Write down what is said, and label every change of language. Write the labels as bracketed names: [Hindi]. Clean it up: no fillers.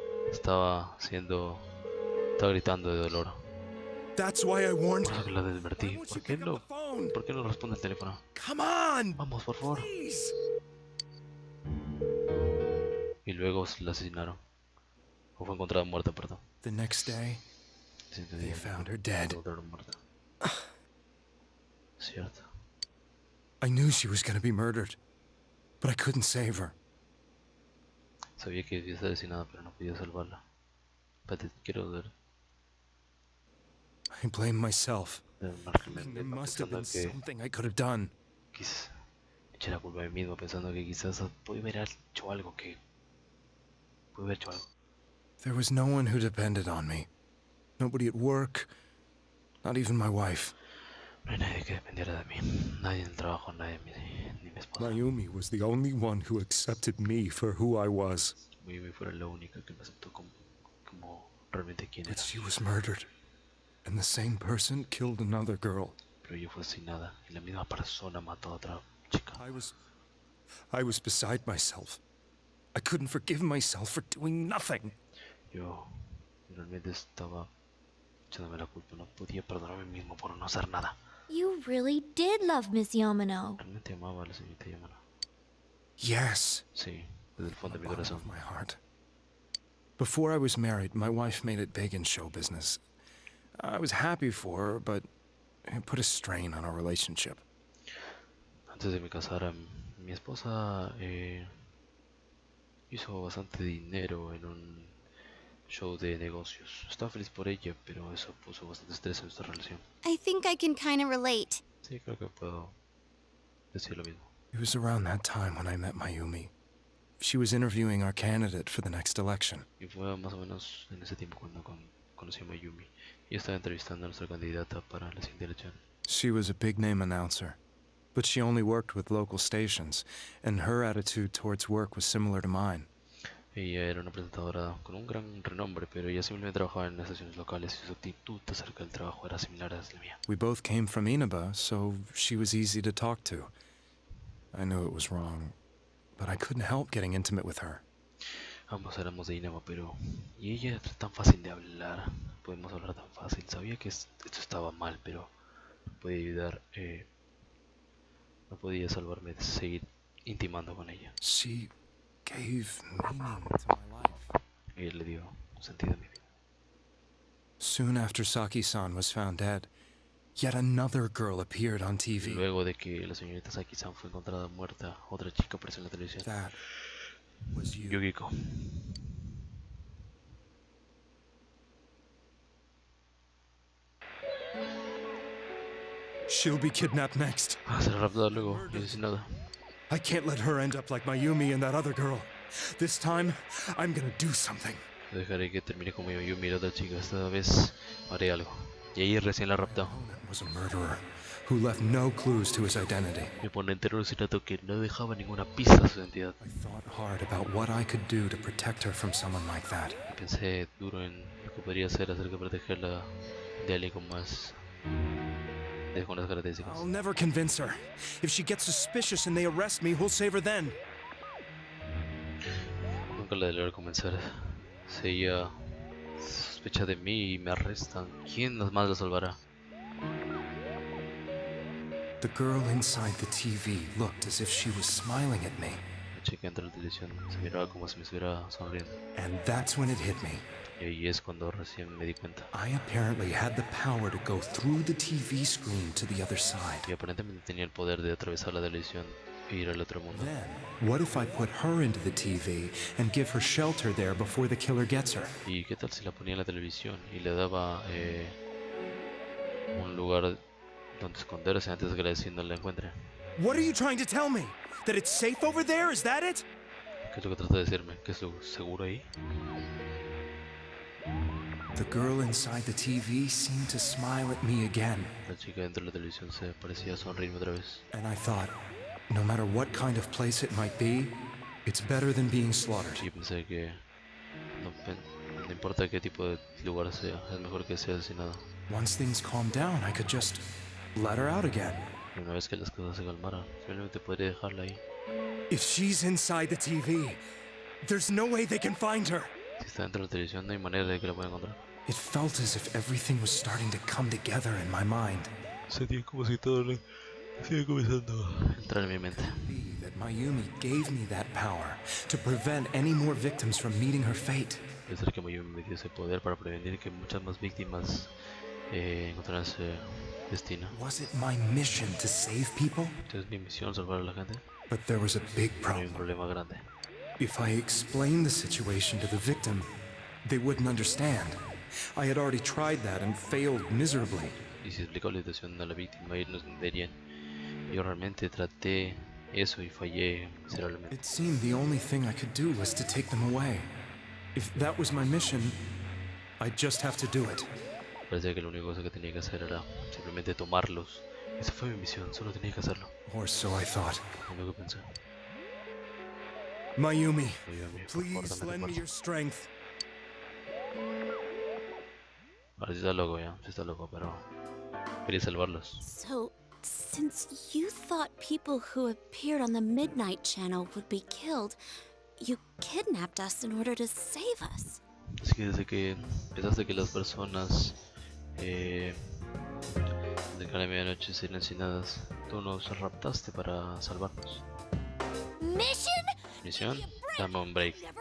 [Spanish] Estaba gritando de dolor. [English] That's why I warned [Spanish] Por eso [English] her. [Spanish] que la advertí. ¿Por qué no responde el teléfono? [English] Come on! [Spanish] Vamos, por favor. [English] Please. [Spanish] Y luego la asesinaron. O fue encontrada muerta, perdón. [English] The next day, they found her dead. [Spanish] Encontraron muerta. Cierto. [English] I knew she was going to be murdered, but I couldn't save her. [Spanish] Sabía que debía estar asesinada, pero no podía salvarla. Espérate, quiero ver. [English] I blame myself. There There must have been something I could have done. [Spanish] Quizás eché la culpa a mí mismo pensando que quizás pude haber hecho algo [English] There was no one who depended on me. Nobody at work, not even my wife. [Spanish] No hay nadie que dependiera de mí. Nadie en el trabajo, nadie ni mi esposa. [English] Mayumi was the only one who accepted me for who I was. [Spanish] Mayumi fuera la única que me aceptó como realmente quien [English] But [Spanish] era. [English] she was murdered. And the same person killed another girl. [Spanish] Pero ella fue asesinada y la misma persona mató a otra chica. [English] I was beside myself. I couldn't forgive myself for doing nothing. [Spanish] Yo realmente estaba echándome la culpa. No podía perdonarme mismo por no hacer nada. [English] You really did love Miss Yamano. [Spanish] Realmente amaba a la señorita Yamano. [English] Yes. [Spanish] Sí, desde el fondo de mi corazón. [English] My heart. Before I was married, my wife made it big in show business. I was happy for her, but it put a strain on our relationship. [Spanish] Antes de me casar, mi esposa hizo bastante dinero en un show de negocios. Estaba feliz por ella, pero eso puso bastante estrés en nuestra relación. [English] I think I can kind of relate. [Spanish] Sí, creo que puedo decir lo mismo. [English] It was around that time when I met Mayumi. She was interviewing our candidate for the next election. [Spanish] Y fue más o menos en ese tiempo cuando conocí a Mayumi. Ella estaba entrevistando a nuestra candidata para la siguiente elección. [English] She was a big-name announcer, but she only worked with local stations, and her attitude towards work was similar to mine. [Spanish] Ella era una presentadora con un gran renombre, pero ella simplemente trabajaba en estaciones locales y su actitud acerca del trabajo era similar a la mía. [English] We both came from Inaba, so she was easy to talk to. I knew it was wrong, but I couldn't help getting intimate with her. [Spanish] Ambos éramos de Inaba, pero... Y ella era tan fácil de hablar. Podemos hablar tan fácil. Sabía que esto estaba mal, pero... No podía ayudar... No podía salvarme de seguir intimando con ella. [English] She gave meaning to my life. [Spanish] Ella le dio sentido a mi vida. [English] Soon after Saki-san was found dead, yet another girl appeared on TV. [Spanish] Luego de que la señorita Saki-san fue encontrada muerta, otra chica apareció en la televisión. [English] That was you. Yukiko. She'll be kidnapped next. [Spanish] Será raptada luego, y asesinada. [English] I can't let her end up like Mayumi and that other girl. This time, I'm gonna do something. [Spanish] Dejaré que termine como yo miro a otra chica. Esta vez haré algo. Y ahí recién la raptó. [English] Was a murderer who left no clues to his identity. [Spanish] Mi oponente era un asesinato que no dejaba ninguna pista de su identidad. [English] I thought hard about what I could do to protect her from someone like that. [Spanish] Pensé duro en lo que podría hacer acerca de protegerla de alguien con más... con las características. [English] I'll never convince her. If she gets suspicious and they arrest me, who'll save her then? [Spanish] Nunca la deberé convencer. Si ella sospecha de mí y me arrestan, ¿quién más la salvará? [English] The girl inside the TV looked as if she was smiling at me. [Spanish] La chica entre la televisión se miraba como si me estuviera sonriendo. [English] And that's when it hit me. [Spanish] Y ahí es cuando recién me di cuenta. [English] I apparently had the power to go through the TV screen to the other side. [Spanish] Y aparentemente tenía el poder de atravesar la televisión e ir al otro mundo. [English] Then, what if I put her into the TV and give her shelter there before the killer gets her? [Spanish] ¿Y qué tal si la ponía en la televisión y le daba un lugar donde esconderse antes de que la asesino la encuentre? [English] What are you trying to tell me? That it's safe over there? Is that it? [Spanish] ¿Qué es lo que trata de decirme? ¿Que es lo seguro ahí? [English] The girl inside the TV seemed to smile at me again. [Spanish] La chica dentro de la televisión se parecía sonreírme otra vez. [English] And I thought, no matter what kind of place it might be, it's better than being slaughtered. [Spanish] Y pensé que no importa qué tipo de lugar sea, es mejor que sea asesinado. [English] Once things calmed down, I could just let her out again. [Spanish] Y una vez que las cosas se calmaran, simplemente podría dejarla ahí. [English] If she's inside the TV, there's no way they can find her. [Spanish] Si está dentro de la televisión, no hay manera de que la pueda encontrar. [English] It felt as if everything was starting to come together in my mind. [Spanish] Sentía como si todo le estaba comenzando a entrar en mi mente. [English] That Mayumi gave me that power to prevent any more victims from meeting her fate. [Spanish] Puede ser que Mayumi me dio ese poder para prevenir que muchas más víctimas encontraran ese destino. [English] Was it my mission to save people? [Spanish] ¿Es mi misión salvar a la gente? [English] But there was a big [Spanish] Pero hay un [English] problem. [Spanish] problema grande. [English] If I explained the situation to the victim, they wouldn't understand. I had already tried that and failed miserably. [Spanish] Y si explico la situación a la víctima, ellos no entenderían. Yo realmente traté eso y fallé miserablemente. [English] It seemed the only thing I could do was to take them away. If that was my mission, I'd just have to do it. [Spanish] Parecía que la única cosa que tenía que hacer era simplemente tomarlos. Esa fue mi misión, solo tenía que hacerlo. [English] Or so I thought. [Spanish] Es lo que pensé. [English] Mayumi, [Spanish] Mayumi, por favor, [English] please [Spanish] dame [English] lend me [Spanish] fuerza. [English] your strength. [Spanish] Ahora sí está loco ya, sí está loco, pero quería salvarlos. [English] So, since you thought people who appeared on the Midnight Channel would be killed, you kidnapped us in order to save us. [Spanish] Así que desde que pensaste que las personas de cada medianoche serían asesinadas, tú nos raptaste para salvarnos. ¿Misión? Dame un break.